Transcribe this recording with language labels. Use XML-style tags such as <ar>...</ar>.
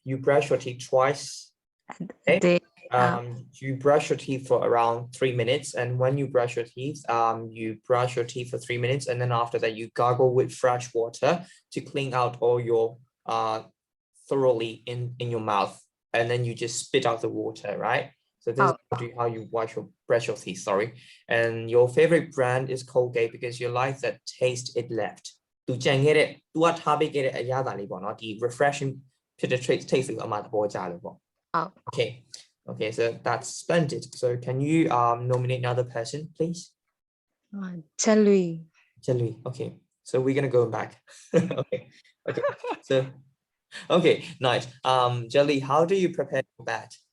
<en>You brush your teeth twice. Okay. You brush your teeth for around 3 minutes, and when you brush your teeth, you brush your teeth for 3 minutes, and then after that you gargle with fresh water to clean out all your thoroughly in your mouth, and then you just spit out the water, right? So this is how you brush your teeth, sorry. And your favorite brand is Colgate because you like that taste it left.</en> <my>သူကြံခဲ့တဲ့သူကထားပေးခဲ့တဲ့အရာသာလေးပေါ့နော်ဒီ refreshing ဖြစ်တဲ့ taste ကိုအမှသဘောကျလို့ပေါ့</my> <en>Okay, so that's splendid. So can you nominate another person, please? Jelly. Okay, so we're gonna go back. okay, so okay, nice. Jelly, how do you prepare your bed?</en>